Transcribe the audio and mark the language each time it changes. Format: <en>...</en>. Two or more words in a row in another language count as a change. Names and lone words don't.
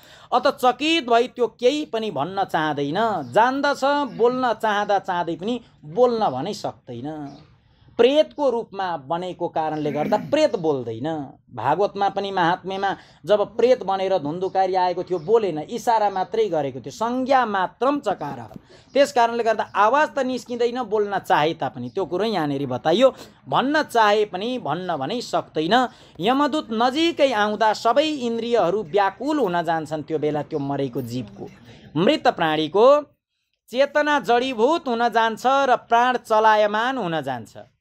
<ne>अत चकित भई त्यो केही पनि भन्न चाहँदैन, जान्दछ, बोल्न चाहँदै पनि बोल्न भने सक्दैन। प्रेतको रूपमा बनेको कारणले गर्दा प्रेत बोल्दैन। भागवतमा पनि महात्म्यमा जब प्रेत बनेर धुन्धुकारी आएको थियो बोलेन, इसारा मात्रै गरेको थियो,</ne> <sa>संज्ञा मात्रम चकार।</sa> <ne>त्यस कारणले गर्दा आवाज त निस्किँदैन, बोल्न चाहे तापनि, त्यो कुरो यहाँनिर बताइयो। भन्न चाहे पनि भन्न भने सक्दैन। यमदूत नजिकै आउँदा सबै इन्द्रियहरू व्याकुल हुन जान्छन्। त्यो बेला त्यो मरेको जीवको, मृत प्राणीको चेतना जडीभूत हुन जान्छ र प्राण चलायमान हुन जान्छ।</ne>